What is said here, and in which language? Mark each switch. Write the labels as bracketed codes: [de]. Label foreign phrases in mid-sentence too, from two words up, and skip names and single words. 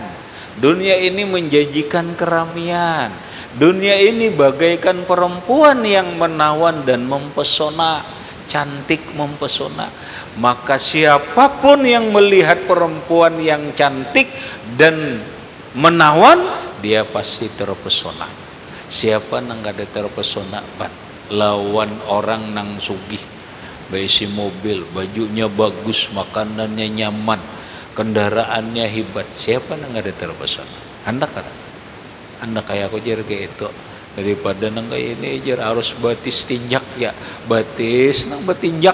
[id] Dunia ini menjanjikan keramian. Dunia ini bagaikan perempuan yang menawan dan mempesona, cantik mempesona. Maka siapapun yang melihat perempuan yang cantik dan menawan, dia pasti terpesona. [bjn] Siapa nang kada terpesona pan? Lawan orang nang sugih, berisi mobil, bajunya bagus, makanannya nyaman, kendaraannya hebat. Siapa nang kada terpesona? Anda kada? Anda kayak aku jar kayak itu. Daripada nang kayak ini jar harus batis tinjak ya, batis nang batinjak.